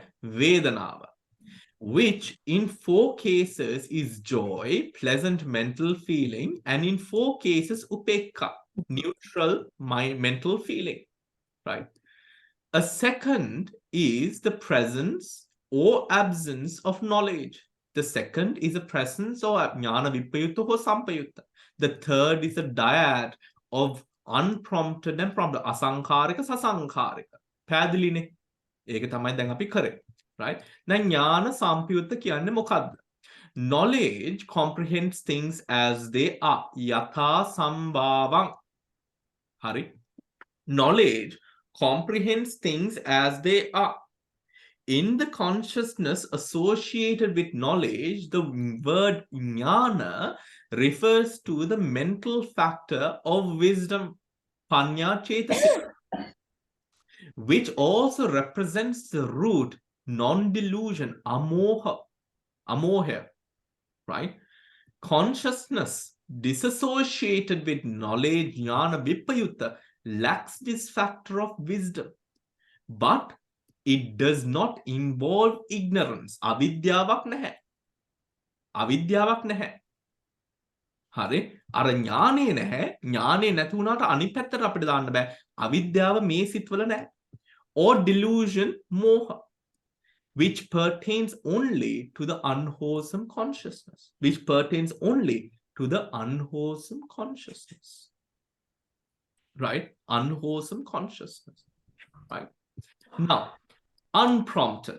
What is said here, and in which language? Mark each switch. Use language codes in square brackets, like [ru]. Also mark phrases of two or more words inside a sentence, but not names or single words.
[en] Vedanava, which in 4 cases is joy, pleasant mental feeling, and in 4 cases upekka, neutral mental feeling, right? A second is the presence or absence of knowledge. The second is the presence or [pi] jnana vipayutta [en] or sampayutta. The third is a dyad of unprompted and prompted, [pi] asankharika, sasankharika. [si] පැහැදිලිනේ. එක තමයි දැන් අපි කරේ. Right? දැන් ඥාන සම්පයුත්ත කියන්නේ මොකද්ද? [en] Knowledge comprehends things as they are. [pi] Yatha sambhavam. [en] Hari. Knowledge comprehends things as they are. In the consciousness associated with knowledge, the word jnana refers to the mental factor of wisdom, [pi] panya cetasika, [en] which also represents the root non-delusion, amoha, right? Consciousness disassociated with knowledge, [pi] jnana, vipayutta, [en] lacks this factor of wisdom, but it does not involve ignorance. [si] අවිද්‍යාවක් නැහැ. අවිද්‍යාවක් නැහැ. [en] Hari, [si] ara ඥානේ නැහැ. ඥානේ නැති වුණාට අනිත් පැත්තට අපිට දාන්න බෑ. අවිද්‍යාව මේ සිත්වල නැහැ. [en] Or delusion, moha, which pertains only to the unwholesome consciousness. Which pertains only to the unwholesome consciousness. Right? Unwholesome consciousness. Right? Now, unprompted.